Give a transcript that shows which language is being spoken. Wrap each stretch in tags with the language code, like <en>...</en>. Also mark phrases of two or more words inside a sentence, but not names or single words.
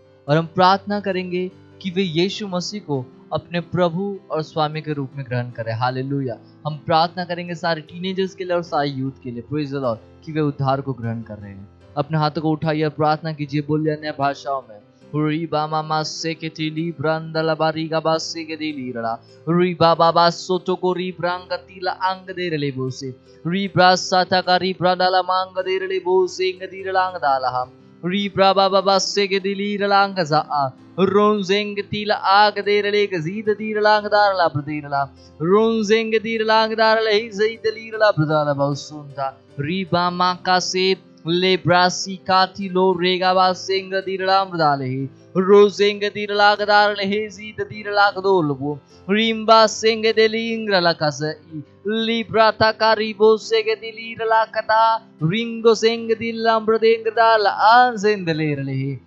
<hi>और हम प्रार्थना करेंगे कि वे यीशु मसीह को अपने प्रभु और स्वामी के रूप में ग्रहण करें। हालेलुया। हम प्रार्थना करेंगे सारे टीनेजर्स के लिए और सारे यूथ के लिए,</hi> <en>praise the Lord,</en> <hi>कि वे उद्धार को ग्रहण कर रहे हैं। अपने हाथों को उठाइए और प्रार्थना कीजिए। बोलिए अन्य भाषाओं में री बामा मासे के तिली ब्रांदला बारीगा बासे के दिली रड़ा री बाबा बासो तो को री ब्रांग तिला अंग दे रले बोसे री ब्रासाता का री ब्रांदला मांग दे रले बोसे ngadi रलांग दाला री ब्राबा बाबा से के दिली रलांग जा रोंजेंग तिला आग दे रले गजीद दी रलांग दारला प्रदीरला रोंजेंग दी रलांग दारला ही जई दली रला प्रदाला बहुसुंता री बामा का से ले ब्रासी काती लो रेगा बासेंग दिरलाम दाले रोजेंग दिरलाग दारले हे जीद दिरलाग दोलबो रिम्बा सेंग देलिंग रलाकस ली ब्राता कारिबो सेगे दिलीर लाकता रिंगो सेंग दिलाम ब्रदेंग दाल आंसेंद लेरले</hi>